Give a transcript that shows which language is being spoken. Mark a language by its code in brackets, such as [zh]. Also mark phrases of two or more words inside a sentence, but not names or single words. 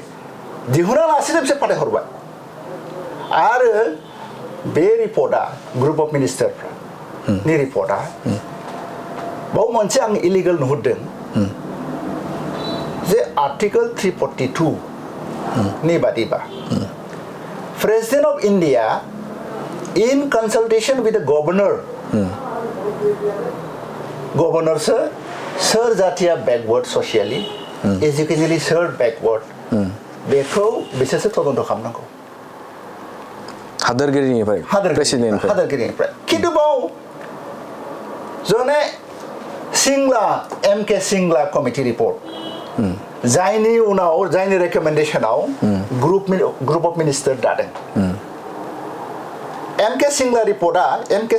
[brx] दिहुनालासिनो बिसोर फाथायहरबाय आरो बे रिपर्टआ [en] group of ministerनि [brx] रिपर्टआ बाव मोनसे आं इलिगेल नुहुरदों जे आर्टिकल 342 नि बादिबा [en] President of India in consultation with the governor [brx] सोर जाथिया [en] backward socially educationally [brx] सोर backward बेखौ बिसोरसो तदन्त खालामनांगौ हादोरगिरिनिफ्राय खिन्थु बाव जने एमके सिंगला कमिटि रिपर्ट जायनि रेकमेन्डेशनाव [en] group of minister [brx] दादों एमके सिंगला रिपर्टआ एमके